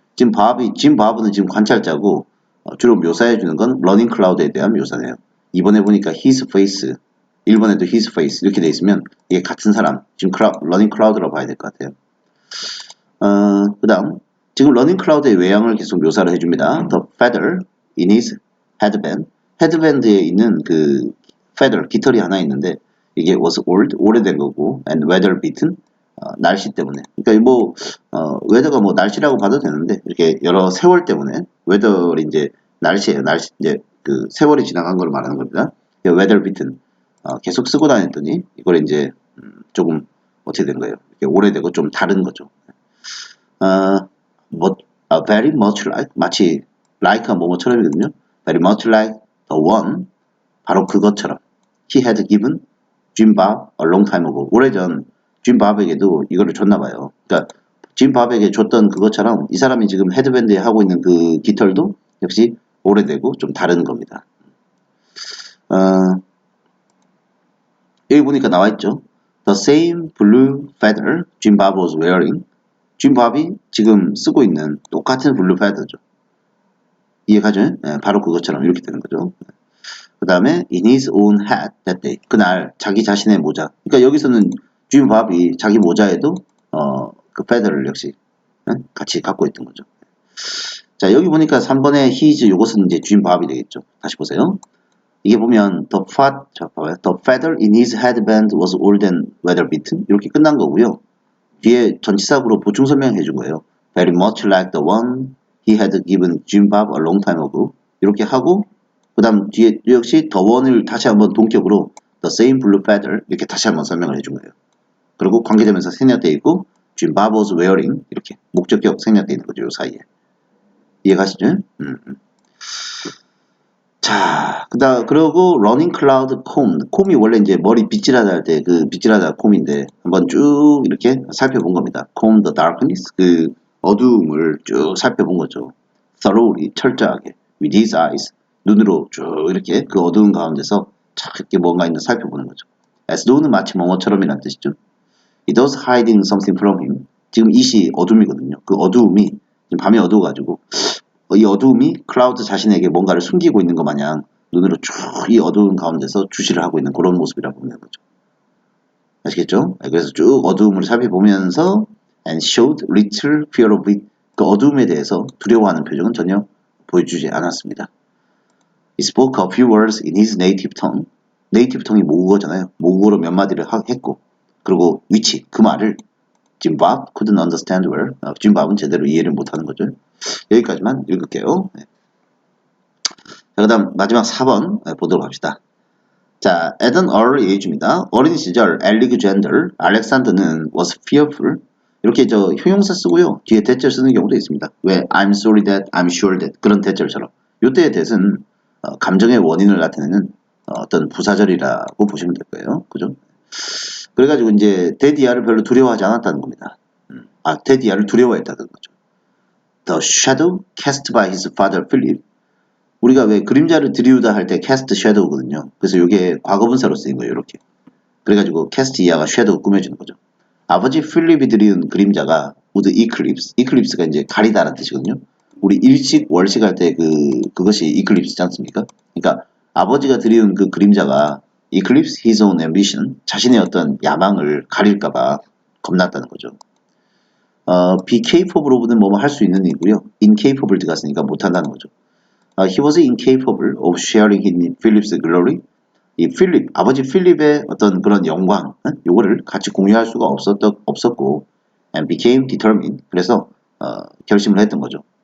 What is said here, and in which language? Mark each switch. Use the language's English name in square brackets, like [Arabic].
[Korean] Jim Bob는 지금 관찰자고 주로 묘사해주는 건 running cloud에 대한 묘사네요. 이번에 보니까 his face, 1번에도 his face 이렇게 돼 있으면 이게 같은 사람, 지금 running cloud라고 봐야 될 것 같아요. 그 다음 지금 running cloud의 외양을 계속 묘사를 해줍니다. [English] The feather in his headband. [Korean] 헤드밴드에 있는 그 feather, 깃털이 하나 있는데 이게 [English] was old, [Korean] 오래된 거고 [English] and weather beaten, [Korean] 날씨 때문에. 그러니까 뭐 weather가 뭐 날씨라고 봐도 되는데 이렇게 여러 세월 때문에 weather이 이제 날씨예요. 날씨 이제 그 세월이 지나간 걸 말하는 겁니다. [English] weather beaten. [Korean] 계속 쓰고 다녔더니 이걸 이제 조금 어떻게 된 거예요? 이렇게 오래되고 좀 다른 거죠. [English] very much like [Korean] 마치 like가 뭐뭐처럼이거든요. [English] very much like the one [Korean] 바로 그것처럼 [English] he had given Jim Bob a long time ago. [Korean] 오래전 Jim Bob에게도 이거를 줬나 봐요. 그러니까 Jim Bob에게 줬던 그것처럼 이 사람이 지금 헤드밴드에 하고 있는 그 깃털도 역시 오래되고 좀 다른 겁니다. 여기 보니까 나와 있죠. [English] The same blue feather Jim Bob was wearing. [Korean] Jim Bob이 지금 쓰고 있는 똑같은 블루 feather죠. 이해가죠? 네, 바로 그것처럼 이렇게 되는 거죠. 그 다음에 [English] in his own hat that day. [Korean] 그날 자기 자신의 모자. 그러니까 여기서는 Jim Bob이 자기 모자에도 그 feather를 역시 같이 갖고 있던 거죠. 자, 여기 보니까 3번에 his 요것은 이제 Jim Bob이 되겠죠. 다시 보세요. 이게 보면 [English] the feather in his headband was old and weather beaten [Korean] 이렇게 끝난 거고요. 뒤에 전치사구로 보충 설명해 준 거예요. [English] Very much like the one he had given Jim Bob a long time ago [Korean] 이렇게 하고 그 다음 뒤에 역시 the one을 다시 한번 동격으로 [English] the same blue feather [Korean] 이렇게 다시 한번 설명을 해준 거예요. 그리고 관계되면서 생략되어 있고 [English] Jim Bob was wearing [Korean] 이렇게 목적격 생략되어 있는 거죠. 이 사이에. 이해가시죠? 자, 그러고 running cloud comb. 콤이 원래 이제 머리 빗질하다 할 때 그 빗질하다 콤인데 한번 쭉 이렇게 살펴본 겁니다. [English] comb the darkness. [Korean] 그 어두움을 쭉 살펴본 거죠. thoroughly, 철저하게. [English] with his eyes. [Korean] 눈으로 쭉 이렇게 그 어두운 가운데서 착 이렇게 뭔가 있는 살펴보는 거죠. as though는 마치 뭐뭐처럼이란 뜻이죠. [English] It was hiding something from him. [Korean] 지금 이시 어둠이거든요. 그 어두움이 지금 밤이 어두워가지고 이 어두움이 클라우드 자신에게 뭔가를 숨기고 있는 것 마냥 눈으로 쭉 이 어두운 가운데서 주시를 하고 있는 그런 모습이라고 보는 거죠. 아시겠죠? 그래서 쭉 어두움을 살펴보면서 [English] and showed little fear of it. [Korean] 그 어두움에 대해서 두려워하는 표정은 전혀 보여주지 않았습니다. [English] He spoke a few words in his native tongue. [Korean] 네이티브 tongu이 모국어잖아요. 모국어로 몇 마디를 했고 그리고 which 그 말을 [English] Jim Bob couldn't understand well. [Korean] Jim Bob은 제대로 이해를 못하는 거죠. 여기까지만 읽을게요. 네. 자, 그 다음 마지막 4번 보도록 합시다. 자, at an early age입니다. 어린 시절 Alexander, 알렉산더는 [English] was fearful. [Korean] 이렇게 저 형용사 쓰고요. 뒤에 대절 쓰는 경우도 있습니다. 왜 [English] I'm sorry that, I'm sure that [Korean] 그런 대절처럼. 이때의 that은 감정의 원인을 나타내는 어떤 부사절이라고 보시면 될 거예요. 그죠? 그래가지고 이제 데디아를 별로 두려워하지 않았다는 겁니다. 데디아를 두려워했다는 거죠. [English] The shadow cast by his father Philip. [Korean] 우리가 왜 그림자를 드리우다 할 때 cast shadow거든요. 그래서 이게 과거분사로 쓰인 거예요. 이렇게. 그래가지고 cast 이하가 shadow 꾸며주는 거죠. 아버지 필립이 드리운 그림자가 [English] would eclipse. [Korean] eclipse가 이제 가리다라는 뜻이거든요. 우리 일식 월식 할 때 그것이 eclipse지 않습니까? 그러니까 아버지가 드리운 그 그림자가 [English] eclipse his own ambition. [Korean] 자신의 어떤 야망을 가릴까봐 겁났다는 거죠. be capable of는 뭐뭐 할 수 있는 이고요. incapable 들어갔으니까 못한다는 거죠. [English] He was incapable of sharing in Philip's glory. [Korean] 이 필립, 아버지 필립의 어떤 그런 영광, 요거를 같이 공유할 수가 없었고, [English] and became determined. [Korean] 그래서 결심을 했던 거죠.